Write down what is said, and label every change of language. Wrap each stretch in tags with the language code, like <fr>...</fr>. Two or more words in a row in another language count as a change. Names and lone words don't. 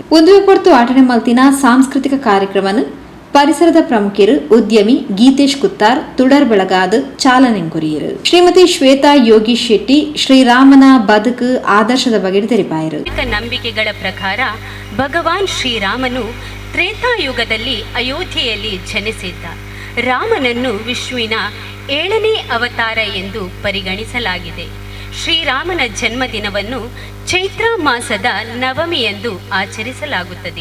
<tcy>ಒಂದು ಪೊರ್ತು ಆಟನೆ ಮಲ್ತಿನ ಸಾಂಸ್ಕೃತಿಕ ಕಾರ್ಯಕ್ರಮನು ಪರಿಸರದ ಪ್ರಮುಖರು ಉದ್ಯಮಿ ಗೀತೇಶ್ ಕುತ್ತಾರ್ ತುಡರ್ ಬೆಳಗಾದ ಚಾಲನೆ ಕೊರಿಯರು. ಶ್ರೀಮತಿ ಶ್ವೇತಾ ಯೋಗೀಶ್ ಶೆಟ್ಟಿ ಶ್ರೀರಾಮನ ಬದುಕು ಆದರ್ಶದ ಬಗ್ಗೆ ತೆರಿಪಾಯರು.</tcy> <kn>ನಂಬಿಕೆಗಳ ಪ್ರಕಾರ ಭಗವಾನ್ ಶ್ರೀರಾಮನು ತ್ರೇತಾಯುಗದಲ್ಲಿ ಅಯೋಧ್ಯೆಯಲ್ಲಿ ಜನಿಸಿದ್ದ. ರಾಮನನ್ನು ವಿಷ್ಣುವಿನ 7ನೇ ಅವತಾರ ಎಂದು ಪರಿಗಣಿಸಲಾಗಿದೆ. ಶ್ರೀರಾಮನ ಜನ್ಮದಿನವನ್ನು ಚೈತ್ರ ಮಾಸದ ನವಮಿಯಂದು ಆಚರಿಸಲಾಗುತ್ತದೆ.</kn>